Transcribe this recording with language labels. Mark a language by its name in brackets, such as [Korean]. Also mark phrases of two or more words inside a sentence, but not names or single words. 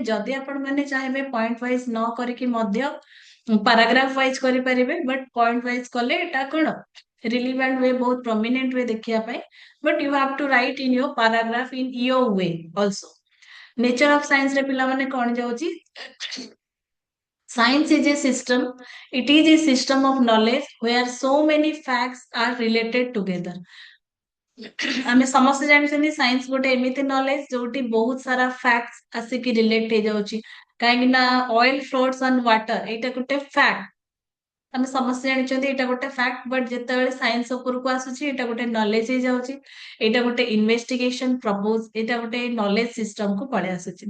[Odia] ଯଦି ଆପଣ ମାନେ ଚାହିଁବେ [English] point wise [Odia] ନ କରିକି ମଧ୍ୟ [English] paragraph wise [Odia] କରିପାରିବେ, [English] but point wise [Odia] କଲେ ଏଟା କଣ [English] relevant way, [Odia] ବହୁତ [English] prominent way [Odia] ଦେଖିବା ପାଇଁ। [English] But you have to write in your paragraph in your way also. nature of science [Odia] ରେ ପିଲାମାନେ କଣ ଯାଉଛି? [English] Science is a system. It is a system of knowledge where so many facts are related together। [Odia] ଆମେ ସମସ୍ତେ ଜାଣିଛନ୍ତି ସାଇନ୍ସ ଗୋଟେ ଏମିତି ନଲେଜ ଯୋଉଠି ବହୁତ ସାରା ଫ୍ୟାକ୍ଟ ଆସିକି ରିଲେଟ ହେଇଯାଉଛି। କାହିଁକି ନା [English] oil floats on water, [Odia] ଏଇଟା ଗୋଟେ ଫ୍ୟାକ୍ଟ। ଆମେ ସମସ୍ତେ ଜାଣିଛନ୍ତି ଏଇଟା ଗୋଟେ ଫ୍ୟାକ୍ଟ, ବଟ୍ ଯେତେବେଳେ ସାଇନ୍ସ ଉପରକୁ ଆସୁଛି ଏଇଟା ଗୋଟେ ନଲେଜ ହେଇଯାଉଛି, ଏଇଟା ଗୋଟେ [English] investigation propose, [Odia] ଏଇଟା ଗୋଟେ [English] knowledge system [Odia] କୁ ପଳେଇ ଆସୁଛି।